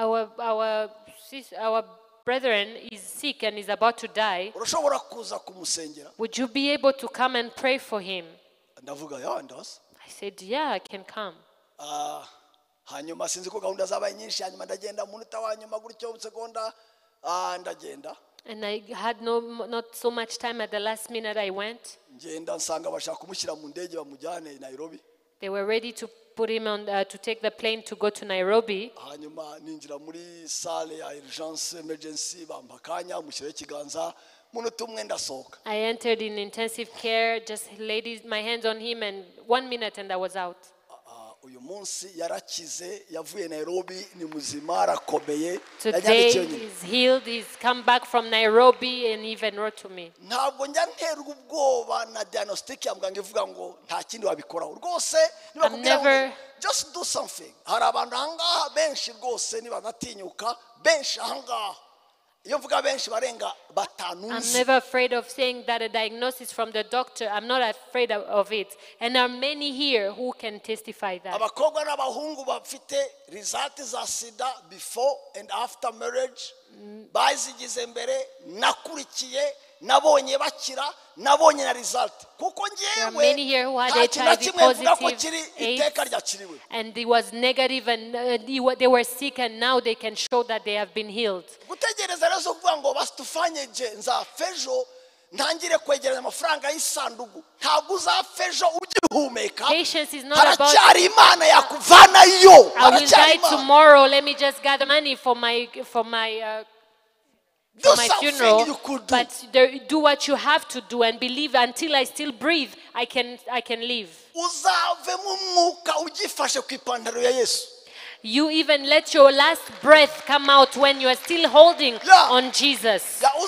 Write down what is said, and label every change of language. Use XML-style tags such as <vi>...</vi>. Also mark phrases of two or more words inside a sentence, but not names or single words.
<en>Our brethren is sick and is about to die.</en> <rw>Urashobora kuza kumusengera?</rw> <en>Would you be able to come and pray for him?</en> <rw>Ndavuga ya ndaza.</rw> <en>I said, yeah, I can come.</en> <rw>Hanyuma sinzi ko gahunda zabaye nyinshi, hanyuma ndagenda munota wa nyuma gutyo sekonda ndagenda.</rw> <en>And I had not so much time. At the last minute I went.</en> <rw>Ngenda nsanga bashaka kumushyira mu ndege bamujyane Nairobi.</rw> <en>They were ready to put him on to take the plane to go to Nairobi.</en> <rw>Hanyuma ninjira muri salle ya urgence emergency bampakanya mushyire ikiganza munota umwe ndasohoka.</rw> <en>I entered in intensive care, just laid my hands on him, and 1 minute and I was out.</en> <rw>Uyu munsi yarakize yavuye Nairobi ni muzima arakomeye.</rw> <en>Today he's healed. He's come back from Nairobi and even wrote to me.</en> <rw>Ntabwo njya nterwa ubwoba na diagnostic ya muganga ivuga ngo nta kindi wabikoraho rwose niba kubwira</rw> <en>just do something.</en> <rw>Hari abantu ahangaha benshi rwose niba natinyuka benshi ahangaha iyo mvuga benshi barenga batanuzi.</rw> <en>I'm never afraid of saying that a diagnosis from the doctor. I'm not afraid of it. And there are many here who can testify that.</en> <rw>Abakobwa n'abahungu bafite result za sida</rw> <en>before and after marriage</en> <rw>bazigize mbere nakurikiye nabonye bakira nabonye na result kuko ngewe</rw> <en>HIV positive</en> <rw>iteka ryakiriwe</rw> <en>and it was negative and they were sick and now they can show that they have been healed.</en> <rw>Gutegereza rero zo kuvuga ngo basitufanye je nzafejo ntangire kwegeranya amafaranga y'isandugu ntabwo uzafejo ugihumeka.</rw> <en>Patience is not about</en> <rw>Imana yakuvanayo.</rw> <en>I will die tomorrow, let me just gather money for my funeral, but do what you have to do and believe until I still breathe, I can live. You even let your last breath come out when you are still holding on Jesus.</en>